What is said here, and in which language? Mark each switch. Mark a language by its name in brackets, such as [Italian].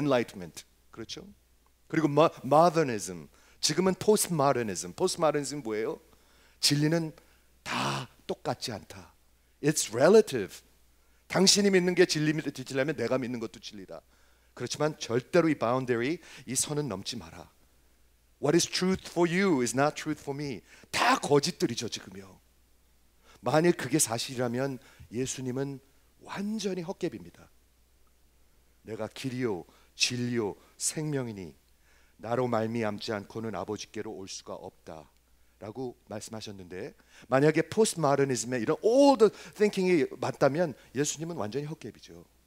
[Korean] Enlightenment, 그렇죠? 그리고 Modernism, 지금은 Postmodernism. Postmodernism 뭐예요? 진리는 다 똑같지 않다. [English] It's relative. [Korean] 당신이 믿는 게 진리라면 내가 믿는 것도 진리다. 그렇지만 절대로 이 boundary, 이 선은 넘지 마라. [English] What is truth for you is not truth for me. [Korean] 다 거짓들이죠 지금요. 만일 그게 사실이라면 예수님은 완전히 헛개비입니다. 내가 길이요 진리요 생명이니 나로 말미암지 않고는 아버지께로 올 수가 없다 라고 말씀하셨는데 만약에 포스트모더니즘의 이런 [English] all the thinking [Korean] 이 맞다면 예수님은 완전히 헛개비죠.